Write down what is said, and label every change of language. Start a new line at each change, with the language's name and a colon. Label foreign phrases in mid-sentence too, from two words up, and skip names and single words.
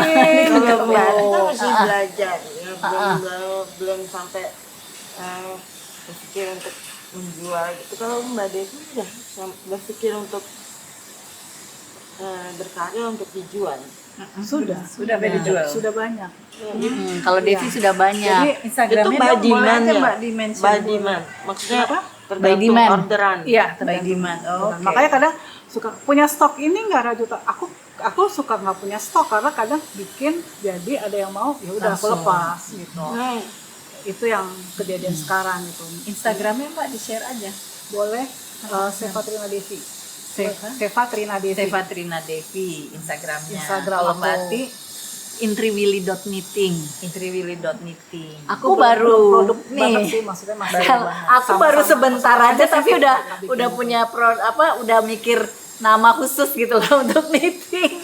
Indonesian: Kalau Mbak Ati kan masih belajar ya, belum sampai berpikir untuk menjual gitu. Kalau Mbak Devi udah berpikir untuk berkarya untuk dijual. Sudah sampai dijual. sudah banyak. Kalau Devi sudah banyak. Jadi Instagramnya Itu by dong, boleh aja demand-nya. Mbak di mention.
English: By demand. Maksudnya
Indonesian: By tergantung demand. orderan. Iya,
English: By demand.
Indonesian: Oh, oke. makanya kadang suka punya stok ini nggak rajutan. Aku suka nggak punya stok karena kadang bikin jadi ada yang mau, ya udah aku Langsung. lepas gitu. Nah, Itu yang kejadian sekarang gitu. Instagramnya Mbak di-share aja. Boleh Seva Trina Devi. Seva? Seva Trina Devi. Seva Trina Devi Instagramnya. Instagram Kalau aku. Mbak Ati intriwili.knitting. intriwili.knitting. Aku belum baru produk banget nih. sih, maksudnya masih Aku baru sebentar aja tapi udah punya udah mikir nama khusus gitu loh untuk knitting.